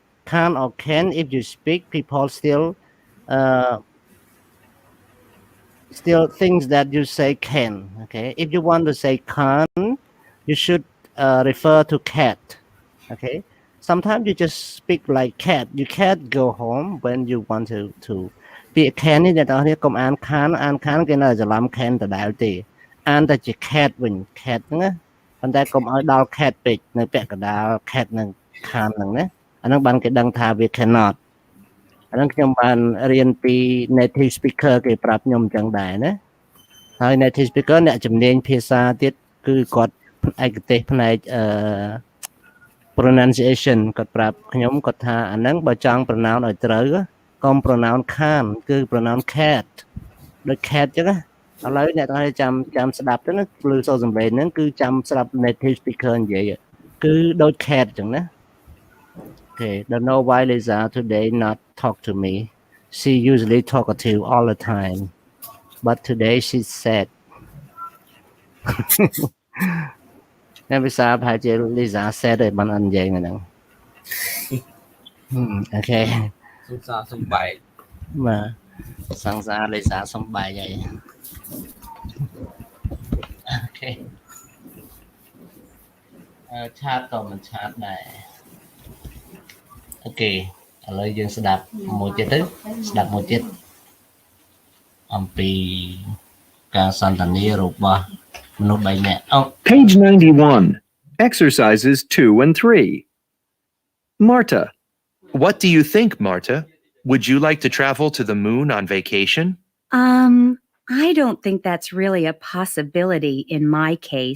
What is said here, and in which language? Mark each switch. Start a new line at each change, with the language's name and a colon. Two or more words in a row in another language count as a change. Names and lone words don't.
English: Can or can, if you speak, people still thinks that you say can. Okay, if you want to say can, you should refer to cat. Okay, sometimes you just speak like cat. You can't go home when you want to be a can
Khmer: នេះអ្នកទាំងអស់គ្នាកុំអាន can គេនៅច្រឡំ can ដដែលទេអានតែជា cat វិញ cat ហ្នឹងណាប៉ុន្តែកុំឲ្យដល់ cat ពេកនៅពាក់កណ្ដាល cat នឹង can ហ្នឹងណាអាហ្នឹងបានគេដឹងថាវា cannot អាហ្នឹងខ្ញុំបានរៀនពី native speaker គេប្រាប់ខ្ញុំអញ្ចឹងដែរណាហើយ
English: native speaker
Khmer: អ្នកជំនាញភាសាទៀតគឺគាត់ឯកទេសផ្នែកpronunciation គាត់ប្រាប់ខ្ញុំគាត់ថាអាហ្នឹងបើចង់ pronounce ឲ្យត្រូវកុំ
English: pronounce can
Khmer: គឺ
English: pronounce cat
Khmer: ដូច cat អញ្ចឹងណាឥឡូវអ្នកទាំងអស់ចាំស្ដាប់ទៅណាឮសូរសំឡេងហ្នឹងគឺចាំស្ដាប់
English: native speaker
Khmer: និយាយគឺដូច cat អញ្ចឹងណា
English: Okay, don't know why Lisa today not talk to me. She usually talkative all the time, but today she's sad.
Khmer: អ្នកវិសាប្រហែលជា Lisa sad ទេបានអត់និយាយហ្នឹង Okay សុំសារសំបែក បាទសង្សារ Lisa សំបែកហើយ Okay ឆាតក៏មិនឆាតដែរ Okay ឥឡូវយើងស្ដាប់មួយទៀតទៅស្ដាប់មួយទៀតអំពីការសន្ទនារបស់មនុស្ស3នាក់
English: Page 91, exercises 2 and 3. Marta. What do you think, Marta? Would you like to travel to the moon on vacation? I don't think that's really a possibility in my case.